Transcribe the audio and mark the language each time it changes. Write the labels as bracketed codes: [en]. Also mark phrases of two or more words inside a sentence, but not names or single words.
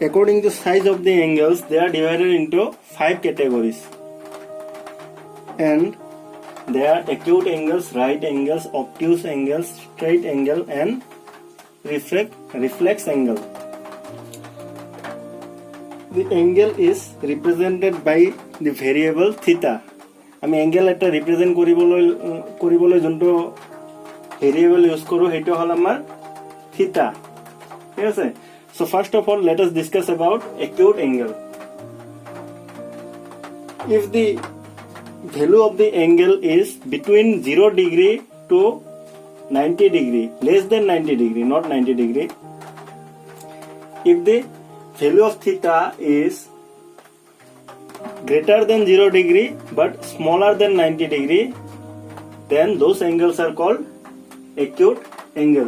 [en] according to size of the angles, they are divided into 5 categories. And they are acute angles, right angles, obtuse angles, straight angle, and reflex angle. The angle is represented by the variable theta. [as] আমি angle এটা represent কৰিবলৈ যোনটো variable use কৰো সেইটো হল আমাৰ theta. ঠিক আছে? [en] So first of all, let us discuss about acute angle. If the value of the angle is between 0 degree to 90 degree, less than 90 degree, not 90 degree. If the value of theta is greater than 0 degree but smaller than 90 degree, then those angles are called acute angle.